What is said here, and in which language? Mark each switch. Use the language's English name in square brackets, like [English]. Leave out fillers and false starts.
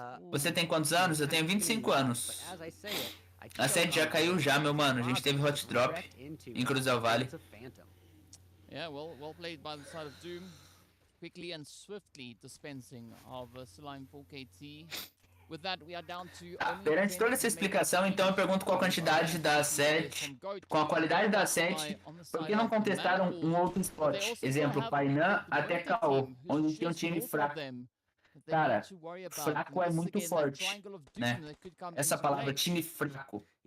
[Portuguese] Você tem quantos anos? Eu tenho 25 anos. A 7 já caiu já, meu mano. A gente teve hot drop em Cruz del Vale. [English] Yeah, well played by the side of Doom. Quickly and swiftly dispensing of Slime 4KT. With that, we are down to [Portuguese] perante toda essa explicação, então eu pergunto com a quantidade da 7, com a qualidade da 7, por que não contestaram um outro spot? Exemplo, Painan até KO, onde tem um time fraco. Cara, fraco é muito forte, né? Essa palavra time fraco.